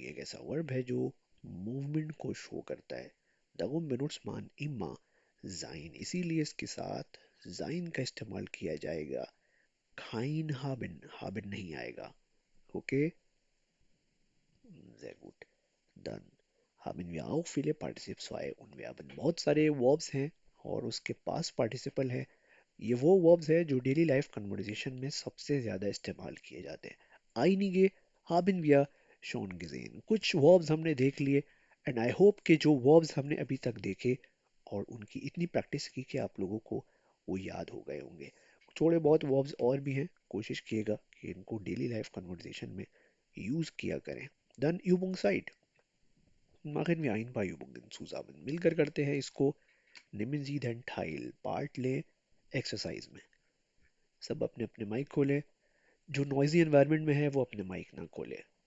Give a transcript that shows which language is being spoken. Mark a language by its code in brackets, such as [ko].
[hi] ये एक ऐसा वर्ब है जो मूवमेंट को शो करता है. [de] Darum benutzt man immer sein. [hi] इसीलिए इसके साथ sein का इस्तेमाल किया जाएगा. [de] Kein haben. [hi] Haben नहीं आएगा. [de] Okay? Sehr gut. Dann haben wir auch viele Partizip 2 und wir haben [hi] बहुत सारे verbs हैं और उसके पास participle है. ये वो वर्ब्स है जो डेली लाइफ कन्वर्सेशन में सबसे ज़्यादा इस्तेमाल किए जाते हैं. [de] einige haben wir schon gesehen. [hi] कुछ वर्ब्स हमने देख लिए एंड आई होप कि जो वर्ब्स हमने अभी तक देखे और उनकी इतनी प्रैक्टिस की कि आप लोगों को वो याद हो गए होंगे. थोड़े बहुत वर्ब्स और भी हैं, कोशिश किएगा कि इनको डेली लाइफ कन्वर्सेशन में यूज़ किया करें. [de] Dann Übungszeit. Machen wir ein paar Übungen zusammen. [hi] मिलकर करते हैं इसको. [de] Nehmen Sie den Teil. [hi] Part लें एक्सरसाइज में. सब अपने अपने माइक खोले. जो नॉइजी एनवायरनमेंट में है वो अपने माइक ना खोले.